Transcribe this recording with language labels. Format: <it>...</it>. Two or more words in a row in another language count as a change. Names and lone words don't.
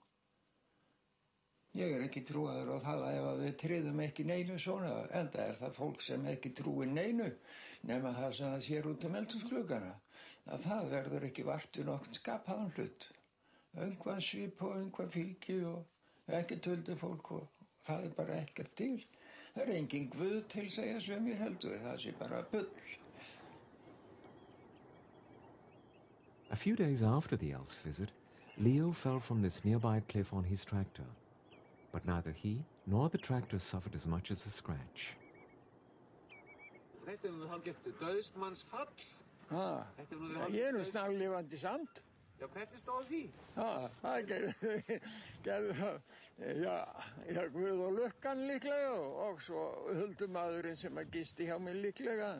<is>Ég er ekki trúaður á það að ef við tryðum ekki neinu svona, enda er það fólk sem ekki trúir neinu, nema það sem það sér út eldhúsgluggana, að það verður ekki vart við nokkurn skapaðan hlut. Einhvað svip og einhvað fylgi og ekki huldufólk og það er bara ekkert til. Það er engin guð til segja sem ég heldur, það sé bara bull.</is> <en>A few days after the elf's visit, Leo fell from this nearby cliff on his tractor. But neither he nor the tractor suffered as much as a scratch.</en> <is>Þetta nú hálfgert dauðsmannsfall. Ég nú snarlifandi samt. Já, hvernig stóð því? Það gerði það. Já, Guð og lukkan líklega og svo huldumadurinn sem að gisti hjá mig líklega.</is>